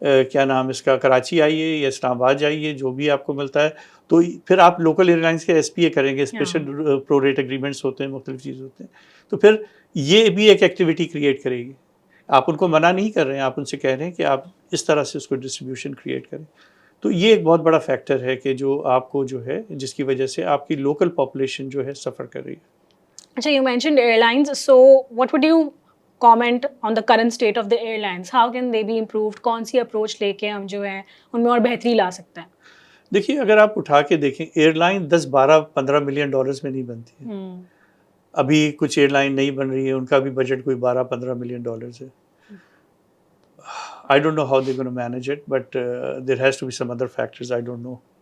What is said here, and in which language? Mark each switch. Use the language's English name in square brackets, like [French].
[Urdu] کیا نام اس کا، کراچی آئیے یا اسلام آباد جائیے، جو بھی آپ کو ملتا ہے، تو پھر آپ لوکل ایئر لائنس کے ایس پی اے کریں گے، اسپیشل پرو ریٹ ایگریمنٹس ہوتے ہیں، مختلف چیز ہوتے ہیں، تو پھر یہ بھی ایک ایکٹیویٹی کریٹ کرے گی۔ آپ ان کو منع نہیں کر رہے ہیں، آپ ان سے کہہ رہے ہیں کہ آپ اس طرح سے اس کو ڈسٹریبیوشن کریٹ کریں۔ تو یہ ایک بہت بڑا فیکٹر ہے کہ جو آپ کو جو ہے جس کی وجہ سے آپ کی لوکل پاپولیشن جو ہے سفر کر رہی ہے۔ [English] اچھا you mentioned airlines, so what would you comment on the current state of the airlines? How can they be improved? [Urdu] کون سی اپروچ لے کے ہم جو ہے ان میں اور بہتری لا سکتے ہیں؟ دیکھیے اگر آپ اٹھا کے دیکھیں ایئر لائن 10 12 15 ملین ڈالرز میں نہیں بنتی ہے، ابھی کچھ ایئر لائن نہیں بن رہی ہے، ان کا بھی بجٹ کوئی 12-15 ملین ڈالرز ہے۔ [English] I don't know how they're going to manage it, but there has to be some other factors, I don't know.